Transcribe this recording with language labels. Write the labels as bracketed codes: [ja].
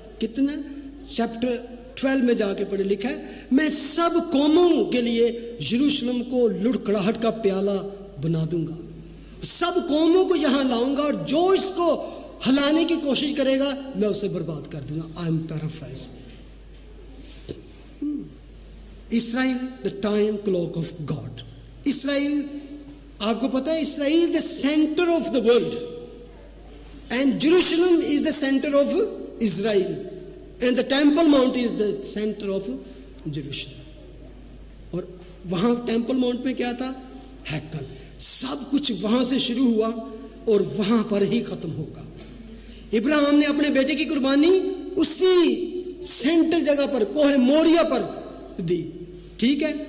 [ur] کتنا چیپٹر 12 میں جا کے پڑھے, لکھا ہے میں سب قوموں کے لیے یروشلم کو لڑکڑاہٹ کا پیالہ بنا دوں گا, سب قوموں کو یہاں لاؤں گا, اور جو اس کو ہلانے کی کوشش کرے گا میں اسے برباد کر دوں گا. [en] I am paraphrase. Israel the time clock of God. Israel, [ur] آپ کو پتا ہے [en] Israel the center of the world, and Jerusalem is the center of Israel, and the temple mount is the center of Jerusalem. [ur] اور وہاں ٹیمپل ماؤنٹ میں کیا تھا؟ ہیکل. سب کچھ وہاں سے شروع ہوا اور وہاں پر ہی ختم ہوگا. ابراہیم نے اپنے بیٹے کی قربانی اسی سینٹر جگہ پر کوہ موریا پر دی, ٹھیک ہے.